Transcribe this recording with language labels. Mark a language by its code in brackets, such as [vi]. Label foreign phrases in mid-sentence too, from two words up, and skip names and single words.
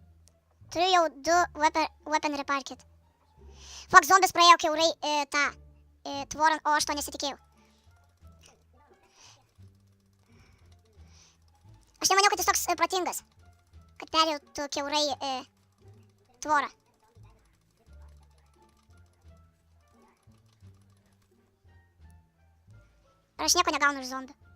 [lt] Turiu jau 2 [en] weapon repair kit. [lt] Fuck, zombis praėjo kiaurai tą tvorą, o aš to nesitikėjau. Aš nemaniau, kad jis toks protingas, kad perėjau kiaurai tvorą. Ar aš nieko negaunu iš zombių?